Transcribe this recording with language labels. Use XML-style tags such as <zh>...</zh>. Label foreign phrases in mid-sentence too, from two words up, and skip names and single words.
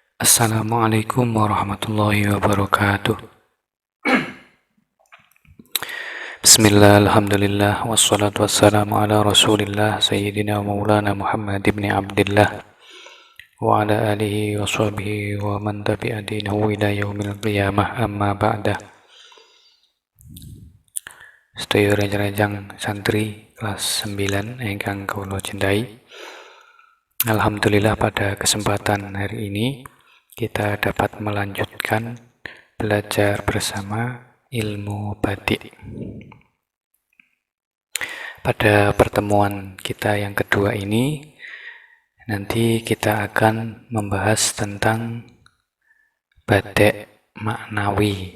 <ar>السلام عليكم ورحمة الله وبركاته. بسم الله، الحمد لله، والصلاة والسلام على رسول الله سيدنا مولانا محمد بن عبد الله وعلى آله وصحبه ومن تبع دينه إلى يوم القيامة، أما بعد.</ar> <jv>Sedaya rejang santri kelas 9 ingkang kula cintai,</jv> <id>alhamdulillah pada kesempatan hari ini kita dapat melanjutkan belajar bersama ilmu batik. Pada pertemuan kita yang kedua ini, nanti kita akan membahas tentang batik maknawi.</id>